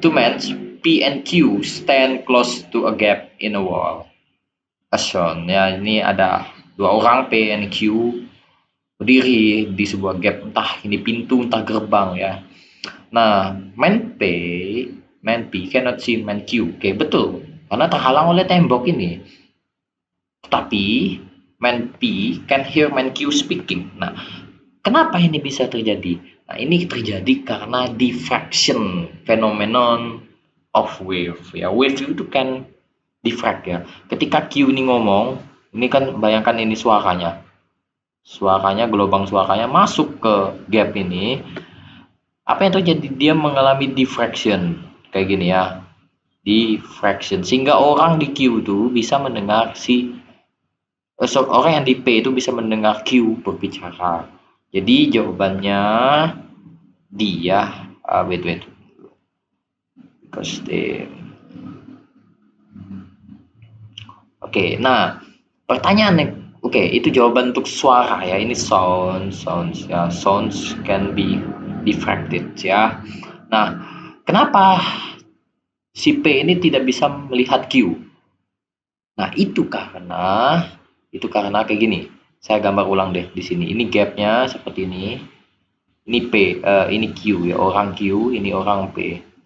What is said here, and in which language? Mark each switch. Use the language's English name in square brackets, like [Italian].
[English] Two men P and Q stand close to a gap in a wall. [Indonesian] Action ya, ini ada dua orang P and Q berdiri di sebuah gap, entah ini pintu entah gerbang ya. [English] Nah, man P cannot see man Q. [Indonesian] Oke, betul, karena terhalang oleh tembok ini. [English] Tetapi man P can hear man Q speaking. [Indonesian] Nah, kenapa ini bisa terjadi? Nah, ini terjadi karena [English] diffraction phenomenon of wave [Indonesian] ya. Wave itu kan diffract ya. Ketika Q ini ngomong, ini kan bayangkan ini suaranya. Gelombang suaranya masuk ke gap ini. Apa yang terjadi? Dia mengalami diffraction kayak gini ya. Diffraction sehingga orang di Q itu bisa mendengar orang yang di P itu bisa mendengar Q berbicara. Jadi jawabannya dia wait because Oke, nah pertanyaan itu jawaban untuk suara ya. [English] Ini sounds ya, sounds can be diffracted ya. [Indonesian] Nah, kenapa si P ini tidak bisa melihat Q? Nah, itu karena kayak gini. Saya gambar ulang deh di sini. Ini gapnya seperti ini. Ini P, ini Q ya, orang Q, ini orang P.